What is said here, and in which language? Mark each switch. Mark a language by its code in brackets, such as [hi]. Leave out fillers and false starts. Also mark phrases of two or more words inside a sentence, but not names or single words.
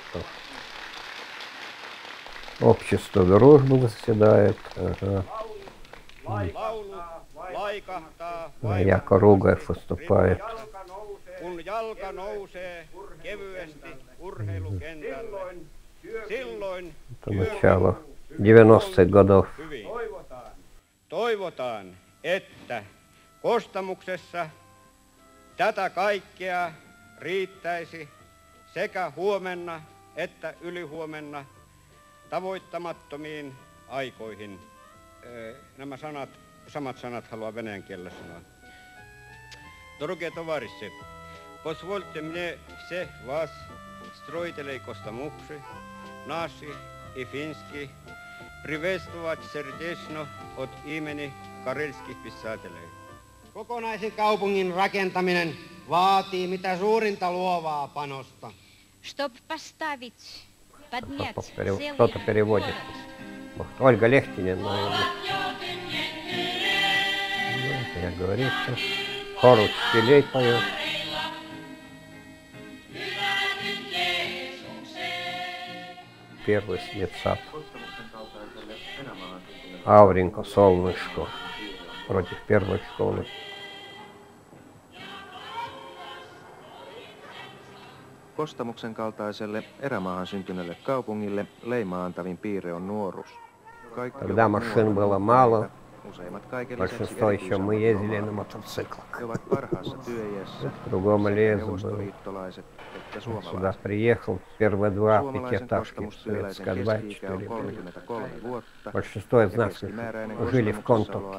[ru] Общество дружбы заседает. Ага. Яко Ругаев выступает. Это начало 90-х годов. [fi] Toivotaan, että Kostamuksessa tätä kaikkea riittäisi sekä huomenna että ylihuomenna tavoittamattomiin aikoihin. Nämä samat sanat haluan venäjän kielellä sanoa. [ru] Дорогие товарищи, позвольте мне всех вас, строителей Костомукши, наших и финских, приветствовать сердечно от имени карельских писателей. [fi] Kokonaisen kaupungin rakentaminen vaatii mitä suurinta luovaa panosta. [ru] Чтоб поставить, поднять Кто-то переводит. Ольга Лехтинин, наверное. Ну, это я говорится. Хор учителей поет. Первый снецап. Aurinko, солнышко. Против первой школы. [fi] Kostamuksen kaltaiselle erämaahan syntyneelle kaupungille leimaantavin piirre on nuoruus. [ru] Когда машин было мало, большинство еще мы ездили на мотоциклах. В другом лесу был. Сюда приехал, первые два пятиэтажки, советская 2-4 были. Большинство из нас жили в Контовке.